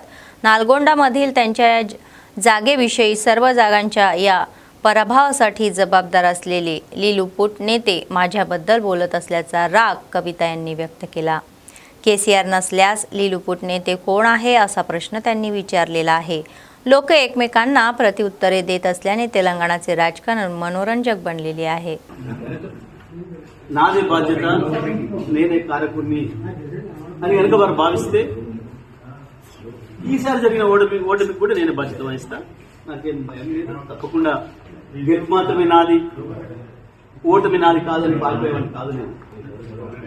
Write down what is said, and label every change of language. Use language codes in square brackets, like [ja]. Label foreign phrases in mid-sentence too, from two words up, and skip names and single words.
[mr] नालगोंडामधील त्यांच्या जागेविषयी सर्व जागांच्या या पराभवासाठी जबाबदार असलेले लिलूपुट नेते माझ्याबद्दल बोलत असल्याचा राग कविता यांनी व्यक्त केला। KCR नसल्यास लिलूपुट नेते कोण आहे असा प्रश्न त्यांनी विचारलेला आहे। लोक एकमेकांना प्रत्युत्तरे देत असल्याने तेलंगणाचे राजकारण मनोरंजक बनलेले आहे। [te] నాదే బాధ్యత, నేనే కార్యకుర్ని అని కనుక వారు భావిస్తే ఈసారి జరిగిన ఓటమికి కూడా నేనే బాధ్యత వహిస్తా। నాకేం భయం లేదు। తప్పకుండా గెలుపు మాత్రమే నాది, ఓటమి నాది కాదని పాల్పోయేవాడిని కాదు నేను।